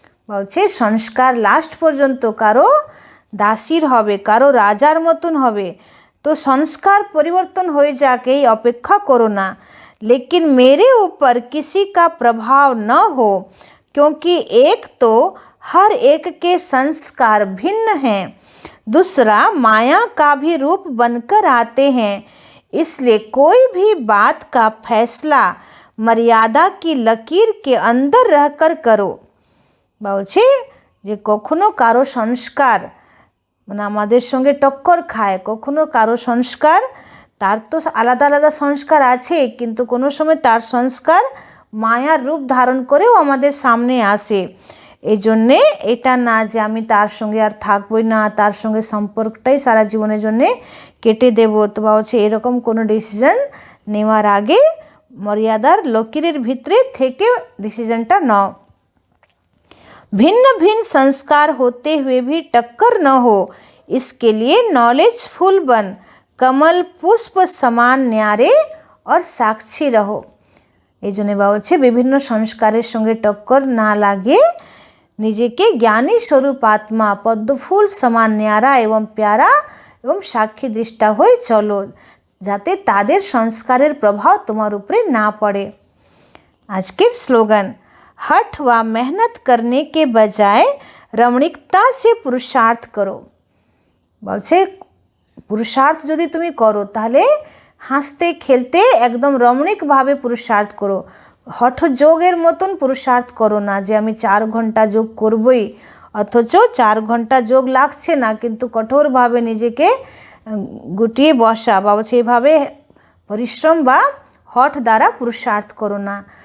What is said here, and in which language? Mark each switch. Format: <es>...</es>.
<bn>বলছে সংস্কার লাস্ট পর্যন্ত কারো দাসীর হবে, কারো রাজার মতন হবে, তো সংস্কার পরিবর্তন হয়ে যাক এই অপেক্ষা করো না।</bn> <hi>लेकिन मेरे ऊपर किसी का प्रभाव न हो, क्योंकि एक तो हर एक के संस्कार भिन्न हैं, दूसरा माया का भी रूप बनकर आते हैं, इसलिए कोई भी बात का फैसला मर्यादा की लकीर के अंदर रहकर करो।</hi> <bn>বলছে যে কখনো কারো সংস্কার মানে আমাদের সঙ্গে টক্কর খায়, কখনো কারো সংস্কার তার তো আলাদা আলাদা সংস্কার আছে, কিন্তু কোনো সময় তার সংস্কার মায়ার রূপ ধারণ করেও আমাদের সামনে আসে। এই জন্যে এটা না যে আমি তার সঙ্গে আর থাকবই না, তার সঙ্গে সম্পর্কটাই সারা জীবনের জন্যে কেটে দেব, তো বলছে এরকম কোনো ডিসিশন নেওয়ার আগে মর্যাদার লকিরের ভিতরে থেকে ডিসিশনটা নাও।</bn> <hi>भिन्न भिन्न संस्कार होते हुए भी टक्कर न हो, इसके लिए नॉलेजफुल बन कमल पुष्प समान न्यारे और साक्षी रहो।</hi> <bn>এই জন্য বলছে বিভিন্ন সংস্কারের সঙ্গে টক্কর না লাগে নিজেকে জ্ঞানী স্বরূপ আত্মা পদ্মফুল সমান ন্যারা এবং প্যারা এবং সাক্ষী দৃষ্টা হয়ে চলো, যাতে তাদের সংস্কারের প্রভাব তোমার উপরে না পড়ে। আজকের স্লোগান,</bn> <hi>हठ व मेहनत करने के बजाय रमणीकता से पुरुषार्थ करो।</hi> <bn>বলছে পুরুষার্থ যদি তুমি করো তাহলে হাসতে খেলতে একদম রমণীকভাবে পুরুষার্থ করো, হঠ যোগের মতন পুরুষার্থ করো না যে আমি 4 ঘন্টা যোগ করবই, অথচ 4 ঘন্টা যোগ লাগছে না, কিন্তু কঠোরভাবে নিজেকে গুটিয়ে বসা বা সেভাবে পরিশ্রম বা হঠ দ্বারা পুরুষার্থ করো না।</bn>